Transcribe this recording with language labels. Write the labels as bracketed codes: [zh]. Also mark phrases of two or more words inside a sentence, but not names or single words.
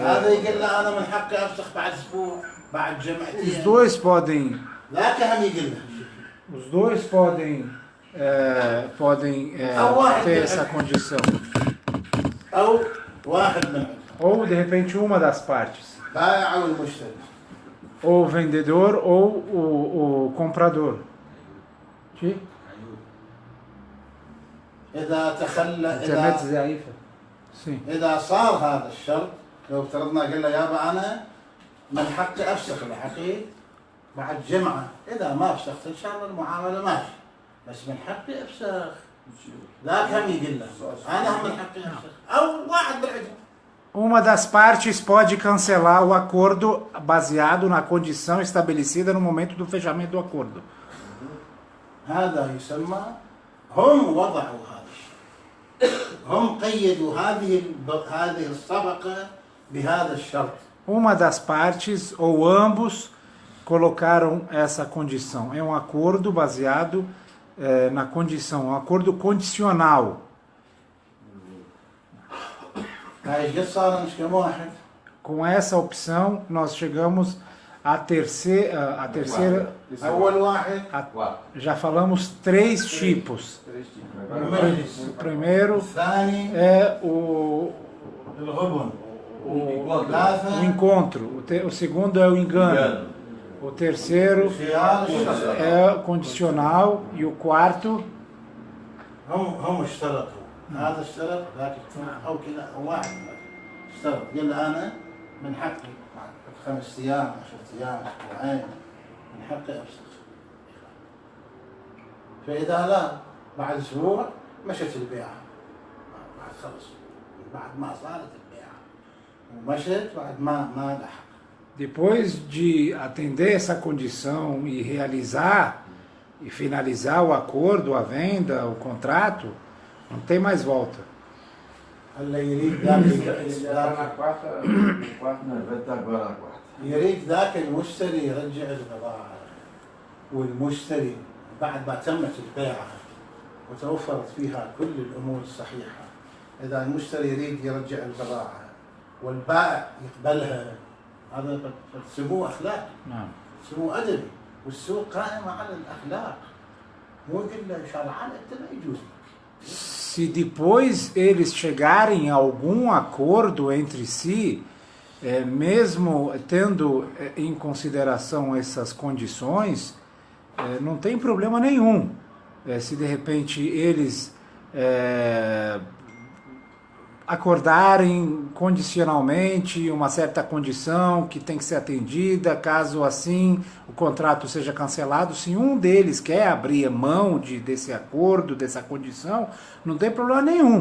[pt] Ter essa condição. Ou de repente uma das partes. Ou o vendedor ou o comprador. [ar] إذا صار هذا الشرط، لو افترضنا قلنا يابا أنا من حقي أفسخ العقيد بعد جمعة، إذا ما أفسخت إن شاء الله المعاملة ماشي، بس من حقي أفسخ. ذاك هم يقول له أنا هم من حقي أفسخ، أو واحد بالعجل. [pt] Uma das partes pode cancelar o acordo baseado na condição estabelecida no momento do fechamento do acordo. [ar] هذا يسمى هم وضعوا هذا هم قيدوا هذه الصفقة بهذا الشرط. [pt] Uma das partes ou ambos colocaram essa condição. É um acordo baseado na condição, um acordo condicional. Com essa opção, nós chegamos A terceira [ar] أول واحد [pt] já falamos 3 tipos. [ar] المجلس. [pt] O primeiro [ar] الثاني [pt] é o [ar] الغبن. [pt] o [ar] ثلاثة [pt] encontro. O segundo é o engano. O terceiro [ar] خيار الشرط. [pt] é o condicional. E o quarto, [ar] هم اشترطوا هذا اشترط ذاك اشترط او كذا او واحد اشترط قال انا من حقي 5 ايام 10 ايام اسبوعين من حقي افسخ. فاذا لا بعد اسبوع مشت البيعه بعد خلص بعد ما صارت البيعه ومشت بعد ما لحق. [pt] depois de atender essa condição e realizar e finalizar o acordo, a venda, o contrato, não tem mais volta. [ar] هلا يريد ذاك المشتري يرجع البضاعة والمشتري بعد ما تمت البيعة وتوفرت فيها كل الأمور الصحيحة. إذا المشتري يريد يرجع البضاعة والبائع يقبلها هذا سموه أخلاق سموه أدبي والسوق قائمة على الأخلاق مو يقول له شرعا أنت ما يجوز. [pt] Se depois eles chegarem a algum acordo entre si, mesmo tendo em consideração essas condições, não tem problema nenhum. Se de repente eles acordarem condicionalmente uma certa condição que tem que ser atendida, caso assim o contrato seja cancelado, se um deles quer abrir mão desse acordo, dessa condição, não tem problema nenhum.